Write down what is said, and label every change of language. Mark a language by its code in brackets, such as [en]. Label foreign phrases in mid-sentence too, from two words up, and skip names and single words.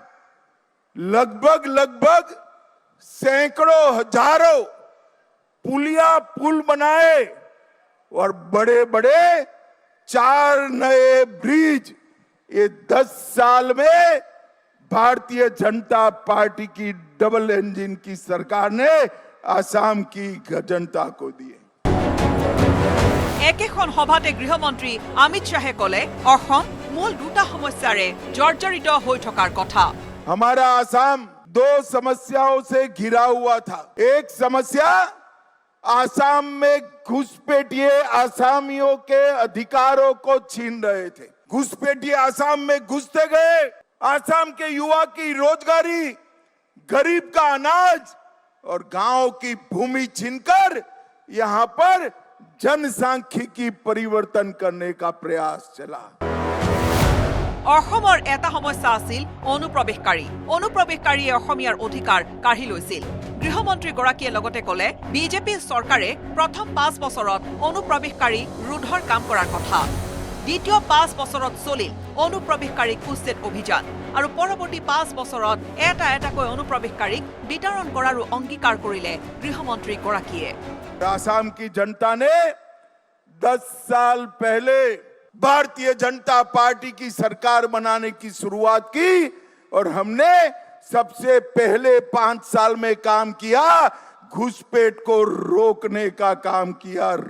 [hi] लगभग सैकड़ों हजारों पुल बनाए और बड़े बड़े 4 नए ब्रिज। ये 10 साल में भारतीय जनता पार्टी की [en] double engine [hi] की सरकार ने आसाम की जनता को दिए। [as] একেখন সভাতে গৃহমন্ত্ৰী অমিত শ্বাহে ক'লে অসম মূল দুটা সমস্যাৰে জৰ্জৰিত হৈ থকাৰ কথা। [hi] हमारा आसाम 2 समस्याओं से घिरा हुआ था। एक समस्या आसाम में घुसपैठिए आसामियों के अधिकारों को छीन रहे थे। घुसपैठिए आसाम में घुसते गए, आसाम के युवा की रोजगारी, गरीब का अनाज और गांव की भूमि छीनकर यहां पर जनसांख्यिकी परिवर्तन करने का प्रयास चला। [as] অসমৰ এটা সমস্যা আছিল অনুপ্ৰৱেশকাৰীয়ে অসমীয়াৰ অধিকাৰ কাঢ়ি লৈছিল। গৃহমন্ত্ৰীগৰাকীয়ে লগতে ক'লে বিজেপি চৰকাৰে প্ৰথম 5 বছৰত অনুপ্ৰৱেশকাৰী ৰোধৰ কাম কৰাৰ কথা। দ্বিতীয় 5 বছৰত চলিল অনুপ্ৰৱেশকাৰী কুচেট অভিযান আৰু পৰৱৰ্তী 5 বছৰত এটাকৈ অনুপ্ৰৱেশকাৰীক বিতৰণ কৰাৰো অংগীকাৰ কৰিলে গৃহমন্ত্ৰীগৰাকীয়ে। [hi] आसाम की जनता ने 10 साल पहले भारतीय जनता पार्टी की सरकार बनाने की शुरुआत की और हमने सबसे पहले 5 साल में काम किया, घुसपैठ को रोकने का काम किया।